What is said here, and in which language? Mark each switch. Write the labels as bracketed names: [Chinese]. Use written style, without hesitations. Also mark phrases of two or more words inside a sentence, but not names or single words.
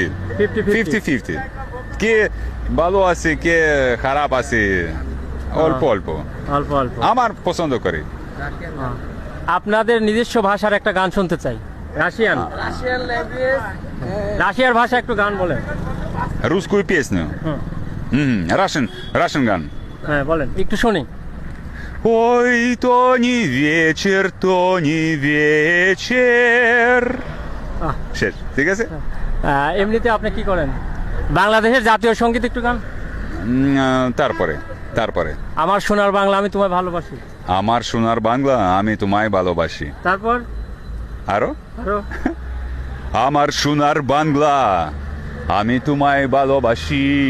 [Bangla] 50-50। কে ভালো আছে, কে খারাপ আছে, অল্প অল্প। অল্প অল্প। আমার পছন্দ করে। আপনাদের নিজস্ব ভাষার একটা গান শুনতে চাই। রাশিয়ান রাশিয়ার ভাষা একটু গান বলেন। [Russian] Русскую песню. [Bangla] Russian গান। হ্যাঁ বলেন, একটু শুনি। [Russian] Ой, то не вечер. [Bangla] শেষ, ঠিক আছে। এমনিতে আপনি কি করেন? বাংলাদেশের জাতীয় সঙ্গীত একটু গান। তারপরে আমার সোনার বাংলা, আমি তোমায় ভালোবাসি। আমার সোনার বাংলা, আমি তোমায় ভালোবাসি। তারপর আরো আরো আমার সোনার বাংলা, আমি তোমায় ভালোবাসি।